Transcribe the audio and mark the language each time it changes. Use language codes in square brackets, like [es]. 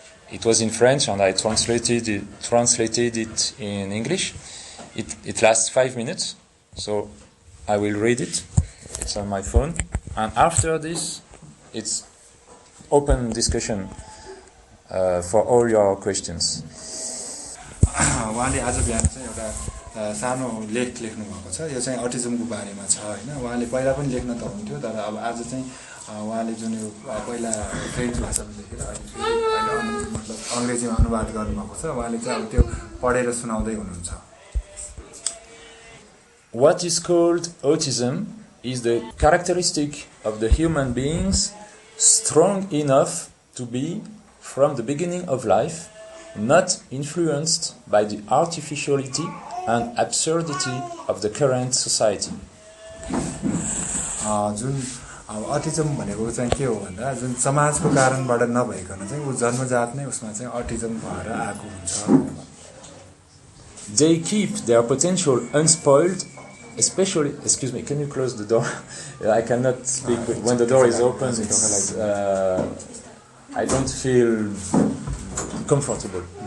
[en] It was in French and I translated it in English. It lasts 5 minutes, so I will read it. It's on my phone. And after this, it's open discussion for all your questions. [ne] उहाँले आज बिहान चाहिँ एउटा सानो लेख लेख्नु भएको छ यो चाहिँ अटिजमको बारेमा छ होइन उहाँले पहिला पनि लेख्न त हुन्थ्यो तर अब आज चाहिँ उहाँले जुन यो पहिला फ्रेन्च भाषामा लेखेर अहिले मतलब अङ्ग्रेजीमा अनुवाद गर्नुभएको छ उहाँले चाहिँ अब त्यो पढेर सुनाउँदै हुनुहुन्छ [en] What is called autism is the characteristic of the human beings strong enough to be, from the beginning of life, not influenced by the artificiality and absurdity of the current society. [ne] जुन autism भनेको चाहिँ के हो भन्दा जुन समाजको कारणबाट नभइकन चाहिँ उ जन्मजात नै उसमा चाहिँ अटिजम भएर आएको हुन्छ [en] They keep their potential unspoiled, especially, excuse me, can you close the door? I cannot speak, when the door is open, it's, I don't feel comfortable.